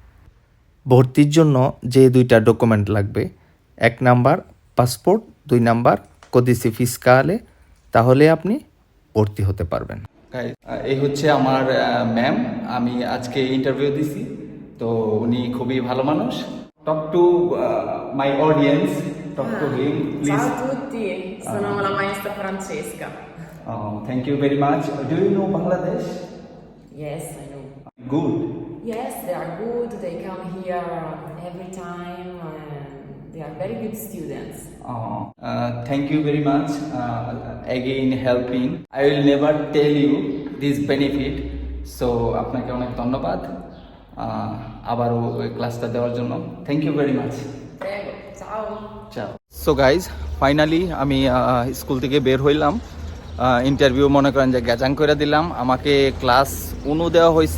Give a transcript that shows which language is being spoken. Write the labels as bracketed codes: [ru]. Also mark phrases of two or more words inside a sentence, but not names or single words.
[bn] ভর্তির জন্য যে দুইটা ডকুমেন্ট লাগবে, 1 নাম্বার পাসপোর্ট, 2 নাম্বার [it] codice fiscale, [bn] তাহলে আপনি ভর্তি হতে পারবেন। এই হচ্ছে আমার ম্যাম, আমি আজকে ইন্টারভিউ দিছি। তো উনি খুবই ভালো মানুষ। [en] talk to my audience, talk to him please. [it] Ciao a tutti, sono la maestra Francesca. [en] Thank you very much. Do you know Bangladesh? Yes, I know. Good. Yes, they are good. They come here every time. And they are very good students. Thank you very much. Again helping. I will never tell you this benefit. [bn] So আপনাকে অনেক ধন্যবাদ আবারও ওই ক্লাসটা দেওয়ার জন্য। [en] thank you very much. [it] Prego, ciao. চাও। [en] so guys, [bn] ফাইনালি আমি স্কুল থেকে বের হইলাম। ইন্টারভিউ মনে করেন যে গ্যাজাং করে দিলাম, আমাকে ক্লাস 1 দেওয়া হয়েছে।